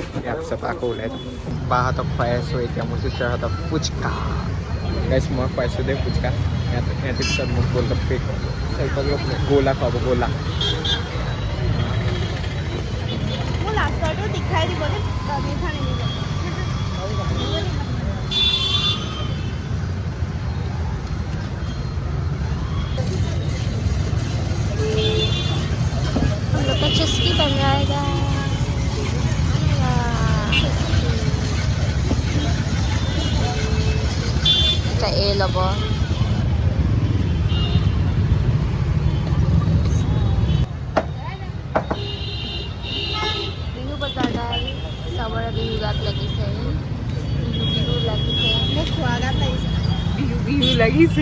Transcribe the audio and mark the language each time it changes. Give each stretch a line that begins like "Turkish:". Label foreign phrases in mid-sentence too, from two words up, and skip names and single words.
Assamese: ইয়াৰ পিছত আকৌ ওলাই যাম। বাহঁতক খুৱাই আছোঁ এতিয়া, মোৰ চিষ্টাৰহঁতক পুচকা। গাইছ মই খুৱাইছোঁ দেই পুচকা। সিহঁতে পিছত মোক গোলগপ্পে গোলা খুৱাব, গোলা। মোৰ লাষ্টৰটো দেখাই দিব দেই, মিঠা নিদিব।
Hindi: हम लोग का चुस्की बन रहा है ए लब
Assamese: বিহু বজাৰ গাই চবৰে বিহু গাত লাগিছে, বিহু লাগিছে, মোক খোৱা গাত লাগিছে, বিহু লাগিছে।